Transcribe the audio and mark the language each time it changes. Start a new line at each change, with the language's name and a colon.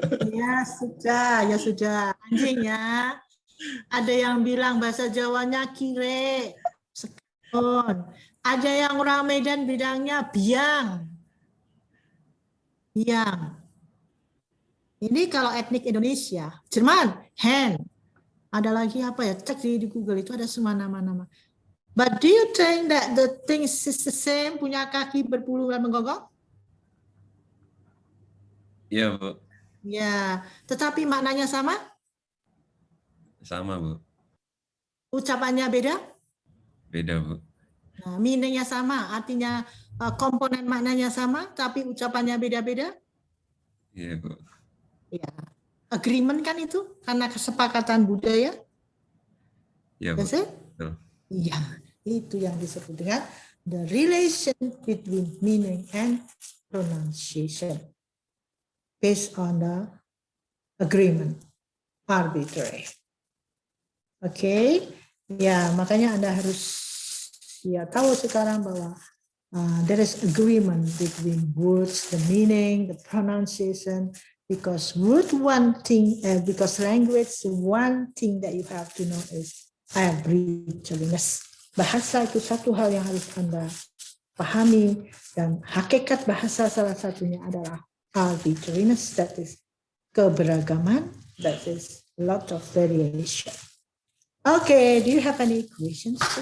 Indonesian: Ya sudah. Anjing ya. Ada yang bilang bahasa Jawanya kire. Sekon. Ada yang orang Medan bilangnya biang. Biang. Ini kalau etnik Indonesia. Jerman, hen. Ada lagi apa ya? Cek di Google itu ada semua nama-nama.
English: But do you think that the things is the same?
Indonesian: Punya kaki berbulu dan menggonggong? Iya, Bu. Ya, tetapi maknanya sama? Sama, Bu. Ucapannya beda? Beda, Bu. Nah, meaning-nya sama, artinya komponen maknanya sama, tapi ucapannya beda-beda? Iya, Bu. Ya, agreement kan itu karena kesepakatan budaya. Ya,
English: That's it?
Indonesian: betul. Ya, itu yang disebut dengan
English: the relation between meaning and pronunciation based on the agreement, arbitrary.
Indonesian: Oke, ya makanya Anda harus ya tahu sekarang bahwa
English: there is agreement between words, the meaning, the pronunciation, because word one thing, because language, one thing that you have to know is arbitrariness.
Indonesian: Bahasa itu satu hal yang harus Anda pahami, dan hakikat bahasa salah satunya adalah arbitrariness,
English: that is
Indonesian: keberagaman,
English: that is lot of variation. Okay, do you have any questions?